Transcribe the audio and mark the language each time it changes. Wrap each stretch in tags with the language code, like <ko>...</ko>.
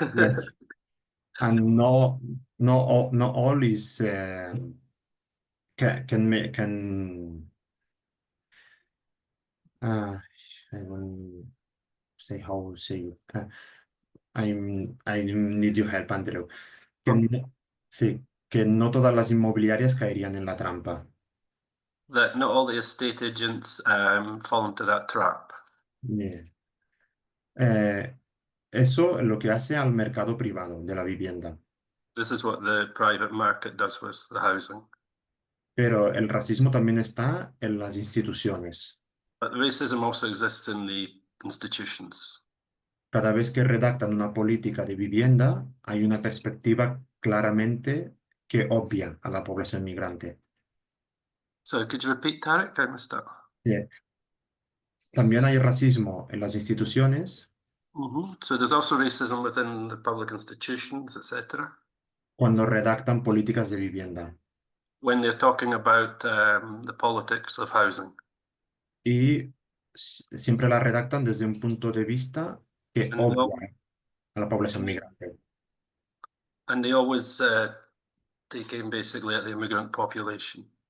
<en>Yes, and no all is can I won't say how say I need your help, Andrew.</en> <es>Sí, que no todas las inmobiliarias caerían en la trampa.</es> <en>That not all the estate agents fall into that trap. Yeah.</en> <es>Eso es lo que hace al mercado privado de la vivienda.</es> <en>This is what the private market does with the housing.</en> <es>Pero el racismo también está en las instituciones.</es> <en>But racism also exists in the institutions.</en> <es>Cada vez que redactan una política de vivienda, hay una perspectiva claramente que obvia a la población migrante.</es> <en>So could you repeat, Tarek? I missed that. Yeah.</en> <es>También hay racismo en las instituciones.</es> <en>So there's also racism within the public institutions, etc.</en> <es>Cuando redactan políticas de vivienda.</es> <en>When they're talking about the politics of housing.</en> <es>Y siempre la redactan desde un punto de vista que obvia a la población migrante.</es> <en>And they always take aim basically at the immigrant population.</en>